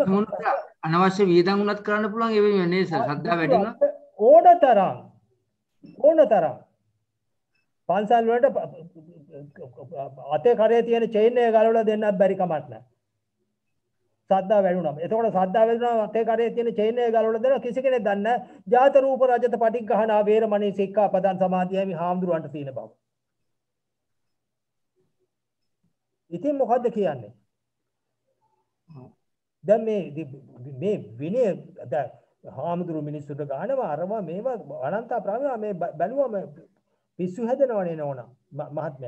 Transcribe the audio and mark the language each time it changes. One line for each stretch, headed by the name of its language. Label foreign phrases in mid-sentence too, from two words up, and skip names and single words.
Sinhala: අනවශ්‍ය වියදම් උනත් කරන්න පුළුවන් ඒ වෙන්නේ නේද සර් ශ්‍රද්ධාව වැඩි වුණා ඕනතරම් පන්සල් වලට අතේ කරේ තියෙන චේන් එක ගලවලා දෙන්නත් බැරි කමක් නැහැ. ශ්‍රද්ධාව වැඩි වුණා. එතකොට ශ්‍රද්ධාව වැඩි වුණා අතේ කරේ තියෙන චේන් එක ගලවලා දෙනවා කිසි කෙනෙක් දන්නේ නැහැ.
Pali: ජාත රූප රජත පටිඝහනා වේරමණී සික්ඛාපදං සමාදියාමි
Sinhala: හාමුදුරන්ට තියෙන බව. ඉතින් මොකද්ද කියන්නේ? දැන් මේ විනය දැන් හාමුදුරු මිනිස්සුන්ට ගානවා අරවා මේවා අනන්ත ප්‍රාණ මේ බැලුවම පිස්සු හැදෙනවනේ නෝනා මහත්මයා.